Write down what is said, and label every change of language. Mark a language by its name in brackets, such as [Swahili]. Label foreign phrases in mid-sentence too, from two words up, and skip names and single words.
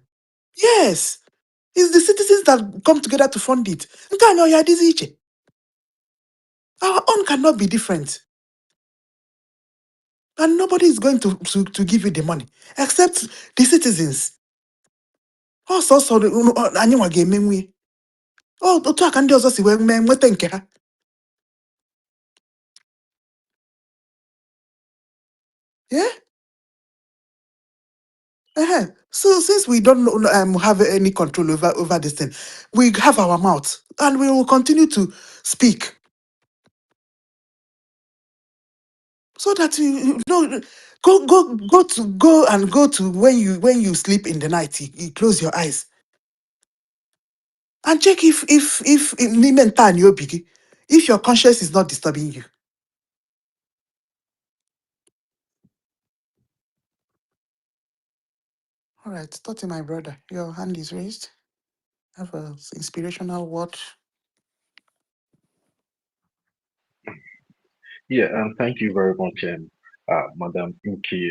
[English] Yes, it's the citizens that come together to fund it. Our own cannot be different. And nobody is going to give you the money except the citizens. Also, [Igbo] anyị nwa ga-emenwe. Otu a ka ndị ọzọ si wee nweta nke ha. [English] Yeah? So since we don't have any control over this thing, we have our mouth and we will continue to speak so that you know go to when you sleep in the night, you close your eyes and check if [Igbo] n'ime ntani obi gị, [English] if your conscience is not disturbing you. All right, Toti, my brother, your hand is raised. Have an inspirational word. Yeah, thank you very much, Madam Inky.